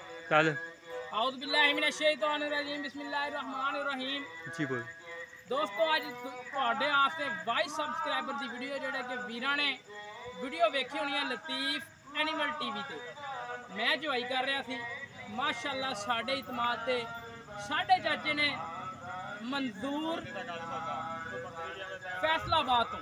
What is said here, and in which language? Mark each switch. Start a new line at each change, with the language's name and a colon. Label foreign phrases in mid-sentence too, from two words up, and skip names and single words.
Punjabi: चल
Arabic: أعوذ بالله من الشيطان الرجيم بسم الله الرحمن الرحيم.
Punjabi: جی بول دوستو اج تہاڈے واسطے 22 سبسکرائبر کی ویڈیو جیہڑے کہ ویراں نے ویڈیو ویکھی ہونی ہے لطیف اینیمل ٹی وی تے. میں جوائی کر رہا سی ماشاءاللہ ساڈے اعتماد تے ساڈے چاچے نے منظور فیصل آباد توں